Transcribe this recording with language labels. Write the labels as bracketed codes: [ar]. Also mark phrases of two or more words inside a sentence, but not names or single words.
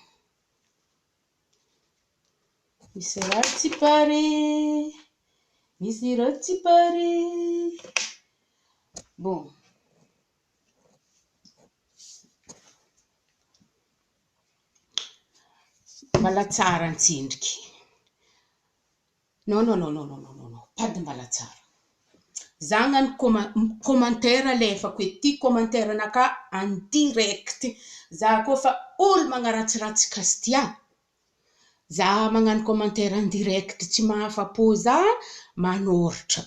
[mg] Misy ratsy pare. Bon. Mbalatsara antsindriky. [fr] Non. Pas de mbalatsara. [mg] Zagnany commentaire alefako ty commentaire naka [fr] en direct. [mg] Za koa fa olo magnaratsiratsy Kastia. Za magnano commentaire [fr] en direct [mg] tsy mahafapo za manoratra.